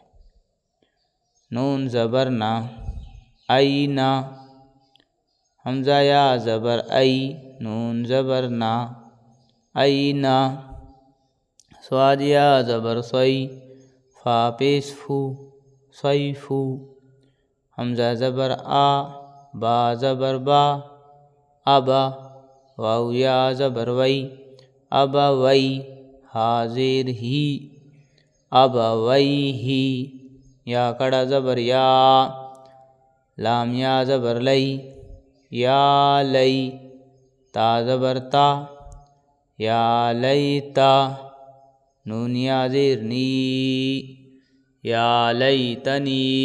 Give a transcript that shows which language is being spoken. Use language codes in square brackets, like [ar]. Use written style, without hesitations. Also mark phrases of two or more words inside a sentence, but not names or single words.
[ur] نون زبر نا، ای نا، حمزہ یا زبر ای، نون زبر نا، ای نا، صاد یا زبر صی، فا پیش فو، صیفو، حمزہ زبر آ، با زبر با، ابا، واو یا زبر وئی، ابا وئی، ہا زیر ہی، ابا وئی ہی، یا کڑا زبر یا، لام یا زبر لئی، یا لئی، تا زبر تا، یا لیتا، نون یا زیر نی، یا لیتنی،